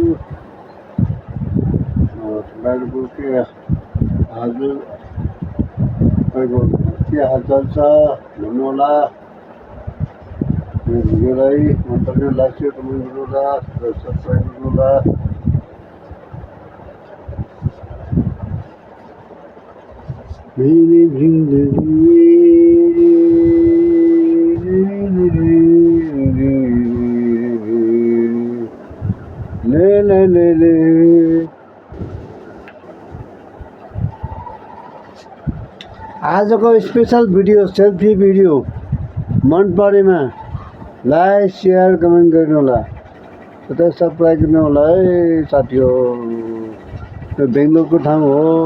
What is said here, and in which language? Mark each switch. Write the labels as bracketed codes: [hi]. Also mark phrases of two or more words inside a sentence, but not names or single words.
[ne] तपाईँहरूको के हजुर तपाईँको के हालचाल छ भन्नु होला। भिडियोलाई मन पऱ्यो [en] like share comment [ne] गर्नु होला, सब्सक्राइब गर्नु होला। [hi] मेरी जिंदगी ले ले ले ले [ne] आजको [en] special video selfie video [ne] मन परेमा [en] like share comment [ne] गर्नु होला, साथै सब्सक्राइब गर्नु होला है साथी हो। यो बेङ्गलोरको ठाउँ हो।